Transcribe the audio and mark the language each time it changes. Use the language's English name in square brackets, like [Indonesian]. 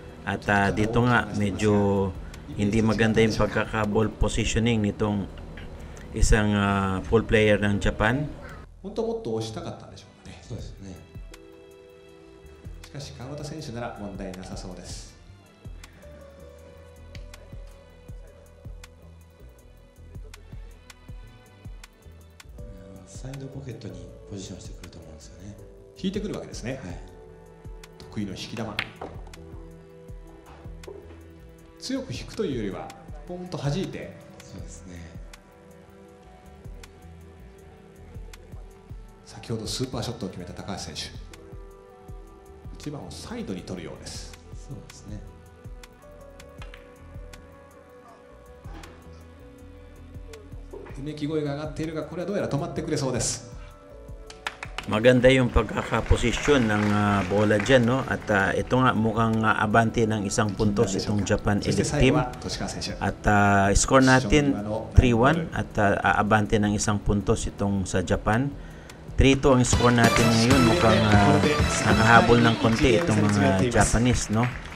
[Filipino] At dito nga medyo hindi maganda yung pagkaka- [English] ball positioning [Filipino] nitong isang full player ng Japan. [Japanese] 本当はもっと押したかったんでしょうかね。そうですね。しかし川端選手なら問題なさそうです。サイドポケットにポジションしてくると思うんですよね。引いてくるわけですね。はい、得意の引き球。強く引くというよりはポンと弾いて。そうですね。先ほどスーパーショットを決めた高橋選手。1番をサイドに取るようです。そうですね。うめき声が上がっているが、これはどうやら止まってくれそうです。 [Filipino] Maganda yung pagkakaposisyon ng bola dyan, no? At ito nga mukhang abante ng isang puntos itong Japan Elite Team. At score natin 3-1 at abante ng isang puntos itong sa Japan. 3-2 ang score natin ngayon. Mukhang nakahabol ng konti itong mga Japanese, no?